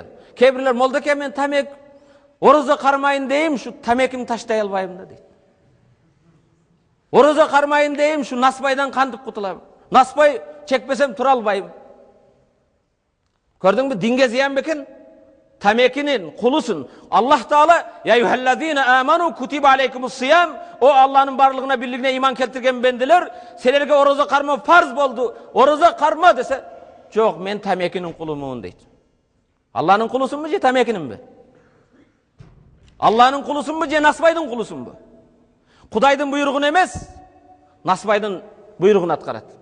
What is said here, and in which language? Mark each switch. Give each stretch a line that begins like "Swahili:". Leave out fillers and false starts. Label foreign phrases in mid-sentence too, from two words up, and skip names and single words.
Kyrgyz: Кээ бирлер молдоке мен тамек орозо кармайын дейм, шу тамекимди таштай албайм да дейт. Орозо кармайын дейм, шу насыбайдан кантип кутулам? Насыбай чекпесем тура албайм. Көрдүңбү, динге зыян бекен? Тамекинин кулусун Аллах Таала
Arabic: يا أيها الذين آمنوا كتب عليكم الصيام,
Kyrgyz: о Аллахнын барлыгына бирлигине иман келтирген бенделер, силерге орозо кармоо фарз болду. Орозо карма десе, жок, мен тамекинин кулумун дейт. Аллахнын кулусунбу же тамекининби? Аллахнын кулусунбу же насыбайдын кулусунбу? Кудайдын буйругун эмес, насыбайдын буйругун аткарат.